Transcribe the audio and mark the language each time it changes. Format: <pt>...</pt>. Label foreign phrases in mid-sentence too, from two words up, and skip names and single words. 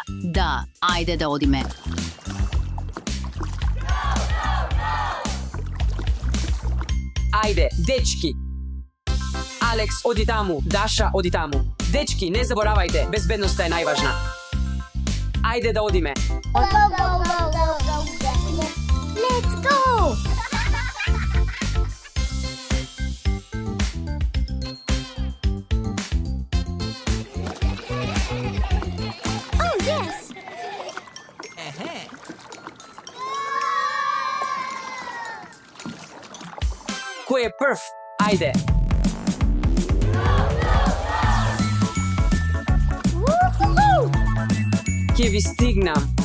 <mk>Да, ајде да одиме. Ајде, дечки. Алекс, оди таму. Даша, оди таму. Дечки, не заборавајте, безбедноста е најважна. Ајде да одиме.</mk> <en>Let's go! Oh, yes!</en> <mk>Кој е прв? Ајде. Woohoo! Ќе ви стигнам.</mk>